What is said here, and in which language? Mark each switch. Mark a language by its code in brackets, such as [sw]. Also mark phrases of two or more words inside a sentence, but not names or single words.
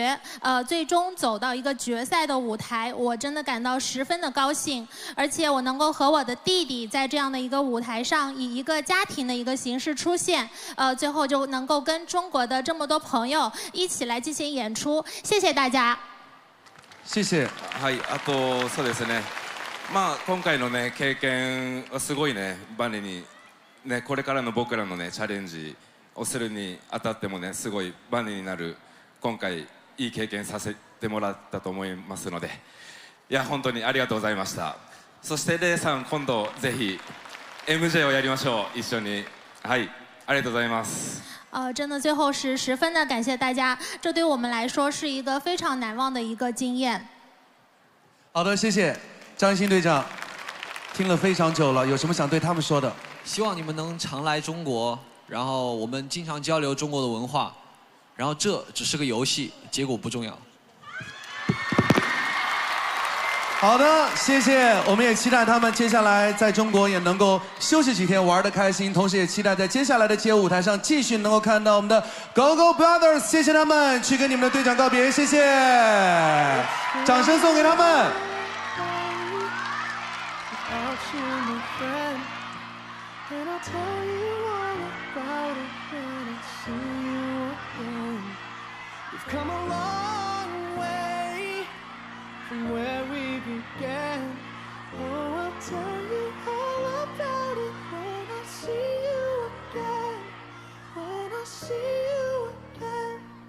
[zh] 最终走到一个决赛的舞台，我真的感到十分的高兴，而且我能够和我的弟弟在这样的一个舞台上，以一个家庭的一个形式出现，最后就能够跟中国的这么多朋友一起来进行演出，谢谢大家。谢谢。 [ja] はい、あとそうですね。まあ今回のね経験はすごいねバネにねこれからの僕らのねチャレンジをするにあたってもねすごいバネになる今回。いい経験させてもらったと思いますので、いや本当にありがとうございました。そしてレイさん今度ぜひ MJ をやりましょう一緒に。はい、ありがとうございます。 [zh] 真的最后是十分的感谢大家，这对我们来说是一个非常难忘的一个经验。好的，谢谢张艺兴队长，听了非常久了，有什么想对他们说的？希望你们能常来中国，然后我们经常交流中国的文化。然后这只是个游戏，结果不重要。好的，谢谢。我们也期待他们接下来在中国也能够休息几天，玩得开心。同时也期待在接下来的街舞台上继续能够看到我们的 Go-Go Brothers。谢谢他们，去跟你们的队长告别。谢谢，掌声送给他们。 [en] From where we began, oh, I'll tell you all about it when I see you again, when I see you again.